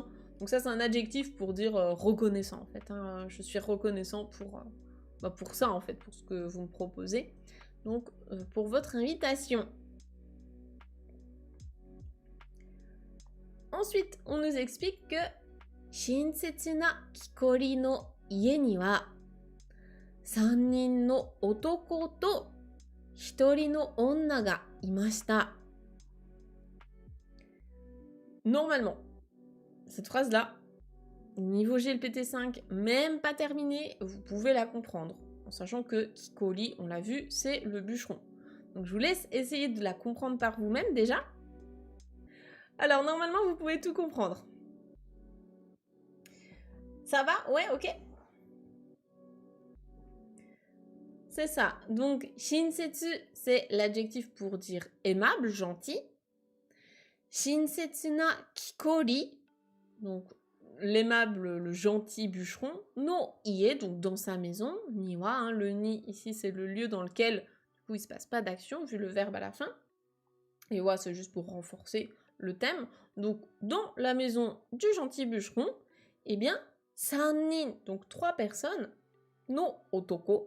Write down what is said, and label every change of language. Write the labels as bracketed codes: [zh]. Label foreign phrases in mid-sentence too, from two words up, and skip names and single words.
[fr] Donc ça, c'est un adjectif pour dire reconnaissant en fait. Hein. Je suis reconnaissant pour ça en fait, pour ce que vous me proposez. Donc pour votre invitation. Ensuite, on nous explique que [ja] 親切な木こりの家には3人の男と1人の女がいました。 [fr] Normalement, cette phrase-là, niveau GLPT5, même pas terminée, vous pouvez la comprendre. En sachant que Kikori, on l'a vu, c'est le bûcheron. Donc je vous laisse essayer de la comprendre par vous-même déjà. Alors normalement, vous pouvez tout comprendre. Ça va? Ouais, ok. C'est ça. Donc, shinsetsu, c'est l'adjectif pour dire aimable, gentil. [ja] 親切な木こり, [fr] donc l'aimable, le gentil bûcheron. [ja] の家, [fr] donc dans sa maison. Niwa, hein, le ni ici, c'est le lieu dans lequel du coup, il ne se passe pas d'action, vu le verbe à la fin. Et wa, c'est juste pour renforcer le thème. Donc, dans la maison du gentil bûcheron, eh bien, sannin, donc 3 personnes, [ja] の男.